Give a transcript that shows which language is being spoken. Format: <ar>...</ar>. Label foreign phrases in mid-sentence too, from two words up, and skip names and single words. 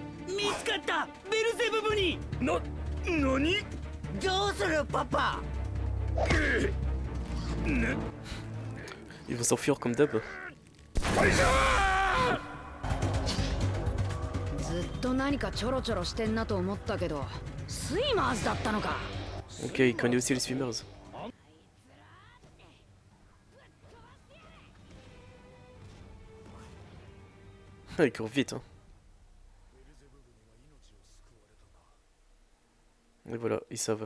<ja>見つかった。ベルゼブブに。何？どうするパパ？</ja> <fr>Ils vont s'enfuir comme d'hab.</fr> <ja>ずっと何かちょろちょろしてんなと思ったけど、スイマーズだったのか。</ja> <fr>Ok, il connaît aussi les swimmers. Ah, il court vite, hein. Et voilà, ils savent.</fr>